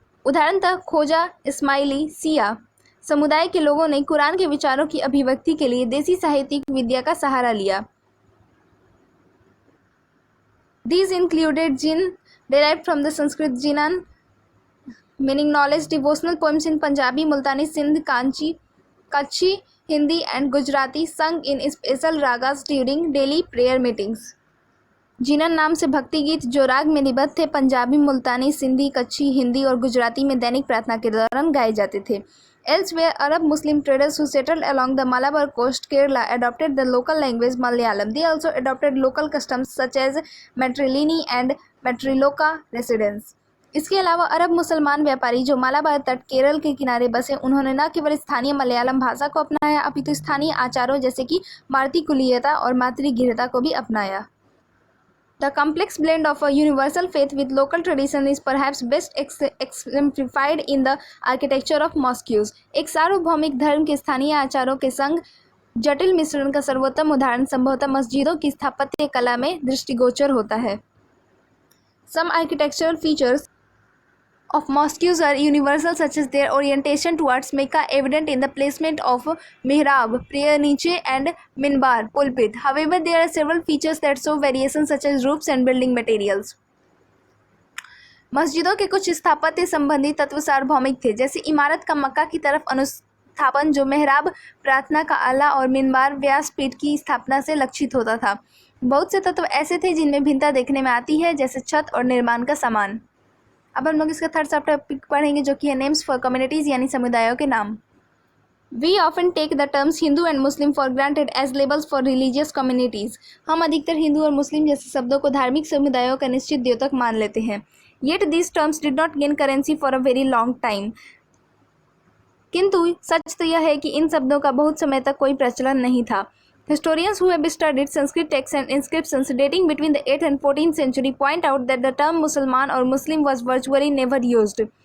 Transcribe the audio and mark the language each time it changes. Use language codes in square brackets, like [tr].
[hi] उदाहरणतः खोजा, इस्माइली, सिया समुदाय के लोगों ने कुरान के विचारों की अभिव्यक्ति के लिए देसी साहित्यिक विद्या का सहारा लिया। [en] These included jinn, derived from the Sanskrit jinan, meaning knowledge, devotional poems in Punjabi, Multani, Sindh, Kachhi, Hindi and Gujarati sung in special ragas during daily prayer meetings. [hi] जिनन नाम से भक्ति गीत जो राग में निबद्ध थे पंजाबी, मुल्तानी, सिंधी, कच्छी, हिंदी और गुजराती में दैनिक प्रार्थना के दौरान गाए जाते थे। [en] Elsewhere, Arab Muslim traders who settled along the Malabar coast, Kerala, adopted the local language Malayalam. They also adopted local customs such as matrilineal and matriloca residence. [hi] इसके अलावा अरब मुसलमान व्यापारी जो मालाबार तट केरल के किनारे बसे उन्होंने न केवल स्थानीय मलयालम भाषा को अपनाया अपितु स्थानीय आचारों जैसे कि मातृकुलीयता और मातृगृहता को भी अपनाया। [en] The complex blend of a universal faith with local tradition is perhaps best exemplified in the architecture of mosques. [hi] एक सार्वभौमिक धर्म के स्थानीय आचारों के संग जटिल मिश्रण का सर्वोत्तम उदाहरण संभवतः मस्जिदों की स्थापत्य कला में दृष्टिगोचर होता है। [en] Some architectural features of mosques are universal, such as their orientation towards Mecca, evident in the placement of mihrab, prayer niche, and minbar, pulpit. However, there are several features that show variations, such as roofs and building materials. [hi] मस्जिदों के कुछ स्थापत्य संबंधी तत्व सार्वभौमिक थे, जैसे इमारत का मक्का की तरफ अनुस्थापन जो मेहराब, प्रार्थना का आला और मिनबार व्यासपीठ की स्थापना से लक्षित होता था। बहुत से तत्व ऐसे थे जिनमें भिन्नता देखने में आती है, जैसे छत और निर्माण का सामान। अब हम लोग इसका [en] third subtopic [hi] पढ़ेंगे जो कि है [en] names for communities [hi] यानी समुदायों के नाम। [en] We often take the terms Hindu and Muslim for granted as labels for religious communities. [hi] हम अधिकतर हिंदू और मुस्लिम जैसे शब्दों को धार्मिक समुदायों का निश्चित द्योतक मान लेते हैं। [en] Yet this terms did not gain currency for a very long time. [hi] किंतु सच तो यह है कि इन शब्दों का बहुत समय तक कोई प्रचलन नहीं था। [en] Historians who have studied Sanskrit texts and inscriptions dating between the 8th and 14th century point out that the term Musalman or Muslim was virtually never used.